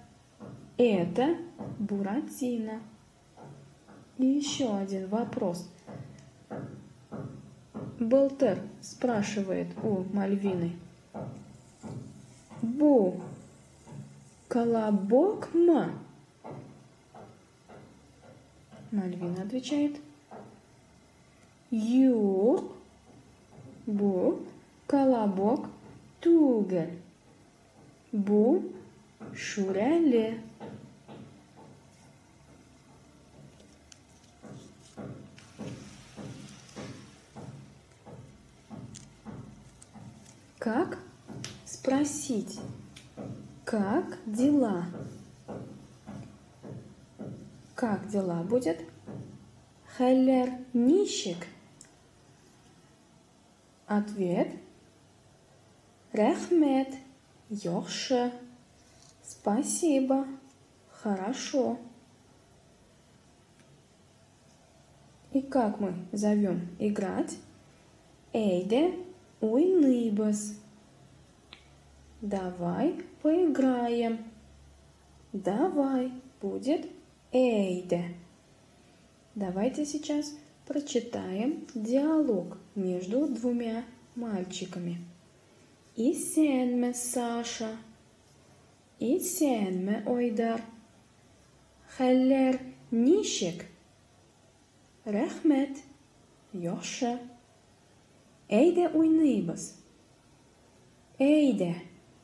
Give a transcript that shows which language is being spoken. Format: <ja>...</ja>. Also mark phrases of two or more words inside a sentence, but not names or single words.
<ru>Это Буратино. И еще один вопрос. Былтыр спрашивает у Мальвины.</ru> <tt>Колобок ма?</tt> <ru>Мальвина отвечает.</ru> <tt>Юк, Колобок түгел. Шуреле.</tt> <ru>Как спросить? Как дела? Как дела будет?</ru> <tt>Хәлләр ничек? Ответ. Рәхмәт. Яхшы.</tt> <ru>Спасибо. Хорошо. И как мы зовем играть?</ru> <tt>Әйдә, уйныйбыз.</tt> <ru>Давай поиграем. Давай будет әйдә. Давайте сейчас прочитаем диалог между двумя мальчиками.</ru> <tt>Исәнме, Саша? Исәнме, Ойдар? Хәлләр ничек? Рәхмәт, яхшы. Әйдә уйныйбыз. Әйдә.</tt>